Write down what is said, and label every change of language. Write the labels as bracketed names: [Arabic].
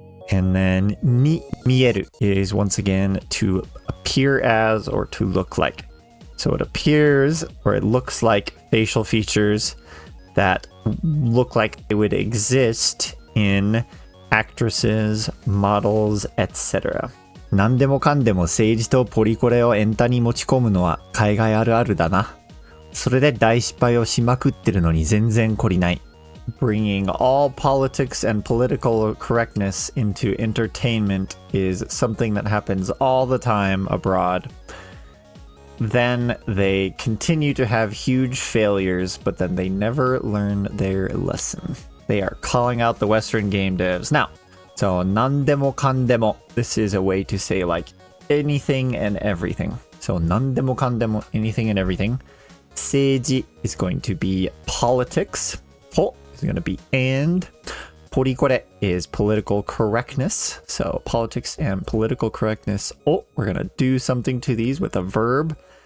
[English] And then [Japanese] に見える [English] is once again to appear as or to look like. So it appears or it looks like facial features that look like they would exist in actresses, models, etc. [Japanese] 何でもかんでも政治とポリコレをエンタに持ち込むのは海外あるあるだな。それで大失敗をしまくってるのに全然懲りない。 [English] Bringing all politics and political correctness into entertainment is something that happens all the time abroad. Then they continue to have huge failures, but then they never learn their lesson. They are calling out the Western game devs. Now, so [Japanese] 何でもかんでも. [English] This is a way to say like anything and everything. So [Japanese] 何でもかんでも [English] anything and everything. [Japanese] 政治 [English] is going to be politics. [Japanese] ポ [English] is going to be and. [Japanese] ポリコレ [English] is political correctness. So politics and political correctness. Oh, we're going to do something to these with a verb.